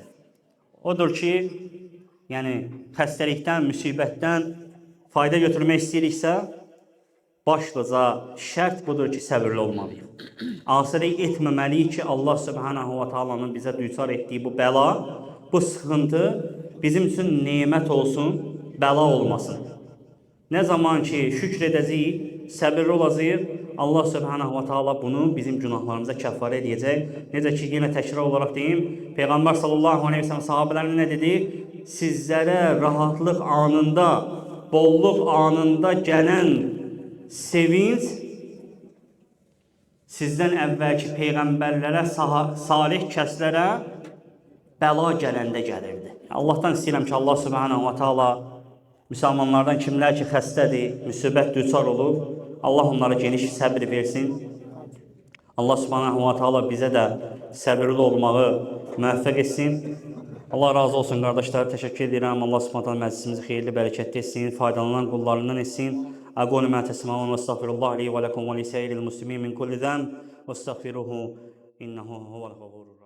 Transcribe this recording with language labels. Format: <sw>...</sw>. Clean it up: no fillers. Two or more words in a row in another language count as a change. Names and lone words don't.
<az>Odur ki, yəni xəstəlikdən, müsibətdən fayda götürmək istəyiriksə, başlıca şərt budur ki, səbirli olmalıyıq. Asirlik etməməliyik ki,</az> <ar>الله سبحانه وتعالى</ar> <az>bizə düçar etdiyi bu bəla, bu sıxıntı bizim üçün nemət olsun, bəla olmasın. Nə zaman ki, şükür edəcəyik, səbirli olacaq,</az> <ar>الله سبحانه وتعالى</ar> <az>bunu bizim günahlarımıza kəffarə edəcək. Necə ki, yenə təkrar olaraq deyim, Peyğəmbər</az> <ar>صلى الله عليه وسلم</ar> <az>sahabələrine nə dedi? Sizlərə rahatlıq anında, bolluq anında gələn sevinç sizdən əvvəlki peyğəmbərlərə, salih kəslərə bəla gələndə gəlirdi. Allahdan istəyirəm ki,</az> <ar>الله سبحانه وتعالى</ar> <az>müsəlmanlardan kimlər ki xəstədir, müsibət düçar olub, Allah onlara geniş səbir versin.</az> <ar>الله سبحانه وتعالى</ar> <az>bizə də səbirli olmağı müvəffəq etsin. Allah razı olsun qardaşlar, təşəkkür edirəm.</az> <ar>الله سبحانه وتعالى</ar> <az>məclisimizi xeyirli, bərəkətli etsin, faydalanan qullarından etsin.</az> <ar>أقول ما تسمعون وأستغفر الله لي ولكم ولسائر المسلمين من كل ذنب وأستغفره إنه هو الغفور.</ar>